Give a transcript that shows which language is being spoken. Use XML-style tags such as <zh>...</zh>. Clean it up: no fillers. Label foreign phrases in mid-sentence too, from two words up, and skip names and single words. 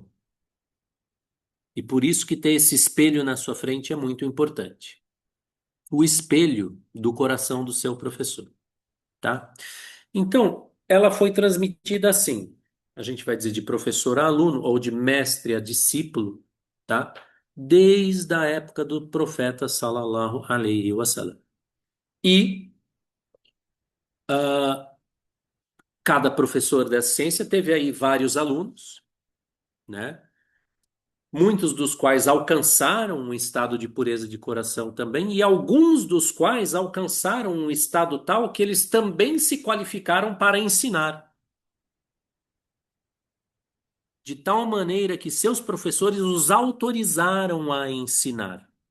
<pt>E por isso que ter esse espelho na sua frente é muito importante. O espelho do coração do seu professor, tá? Então, ela foi transmitida assim. A gente vai dizer de professor a aluno ou de mestre a discípulo, tá? Desde a época do profeta</pt> <ar>صلى الله عليه وسلم.</ar> <pt>E cada professor dessa ciência teve aí vários alunos, né? Muitos dos quais alcançaram um estado de pureza de coração também, e alguns dos quais alcançaram um estado tal que eles também se qualificaram para ensinar, de tal maneira que seus professores os autorizaram a ensinar.</pt>